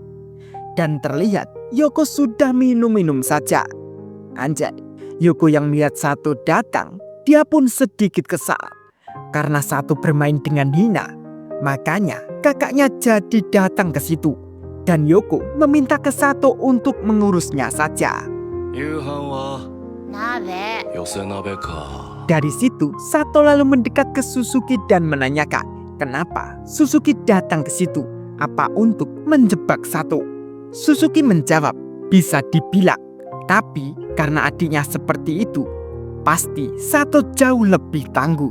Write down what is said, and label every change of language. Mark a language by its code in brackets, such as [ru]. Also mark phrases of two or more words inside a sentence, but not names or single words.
[id] Dan terlihat Yoko sudah minum-minum saja. Anjay, Yoko yang melihat Sato datang, dia pun sedikit kesal. Karena Sato bermain dengan hina, makanya kakaknya jadi datang ke situ. Dan Yoko meminta ke Sato untuk mengurusnya saja. [ja] 夕飯は鍋。寄せ鍋か。 [id] Dari situ, Sato lalu mendekat ke Suzuki dan menanyakan kenapa Suzuki datang ke situ. Apa untuk menjebak Sato? Suzuki menjawab, bisa dibilang. Tapi karena adiknya seperti itu, pasti Sato jauh lebih tangguh.